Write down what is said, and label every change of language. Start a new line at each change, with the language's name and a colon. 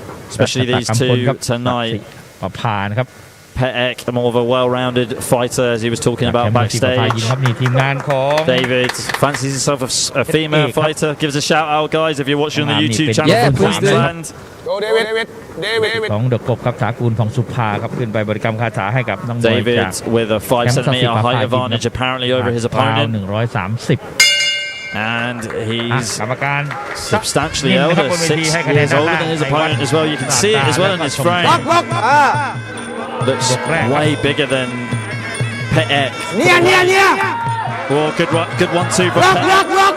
English: Especially these 2 tonight. Petek, more of a well-rounded fighter, as he was talking about backstage. David fancies himself a female fighter. Give us a shout out, guys, if you're watching on the YouTube channel from Queensland. Go, David.
Thai: ของเดอะกบครับถากูลผ่องสุภาครับขึ้นไปบริกรรมคาถาให้กับน้องมวย
English: David with a 5 centimeter height advantage apparently over his opponent. 130 And he's substantially older, 6 years older than his opponent as well. You can see it as well in his frame. Looks way bigger than Petek. Oh, good 1-2 from Petek.